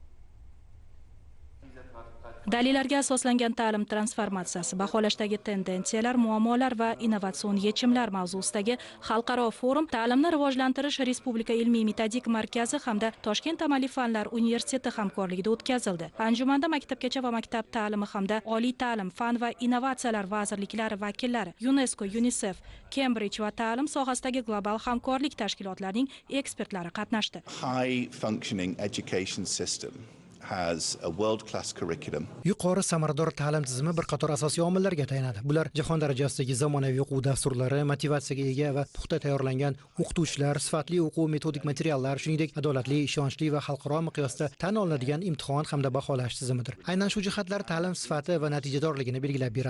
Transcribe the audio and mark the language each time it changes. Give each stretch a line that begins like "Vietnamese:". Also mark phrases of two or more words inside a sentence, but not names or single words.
Uzbek: Dalillarga asoslangan ta'lim transformatsiyasi, baholashdagi tendensiyalar, muammolar va innovatsion yechimlar mavzusidagi xalqaro forum ta'limni rivojlantirish Respublika ilmiy metodik markazi hamda Toshkent amaliy fanlar universiteti hamkorligida o'tkazildi. Anjumanda maktabgacha va maktab ta'limi hamda oliy ta'lim, fan va innovatsiyalar vazirliklari vakillari, UNESCO, UNICEF, Cambridge va ta'lim sohasidagi global hamkorlik tashkilotlarining ekspertlari qatnashdi.
English: High functioning education system has a world-class curriculum.
Uzbek: Yuqori samarador ta'lim tizimi bir qator asosiy omillarga tayanadi. Bular jahon darajasidagi zamonaviy o'quv dasturlari, motivatsiyaga ega va puxta tayyorlangan o'qituvchilar, sifatli o'quv metodik materiallar, shuningdek adolatli, ishonchli va xalqaro miqyosda tan olinadigan imtihon hamda baholash tizimidir. Aynan shu jihatlar ta'lim sifati va natijadorligini belgilab beradi.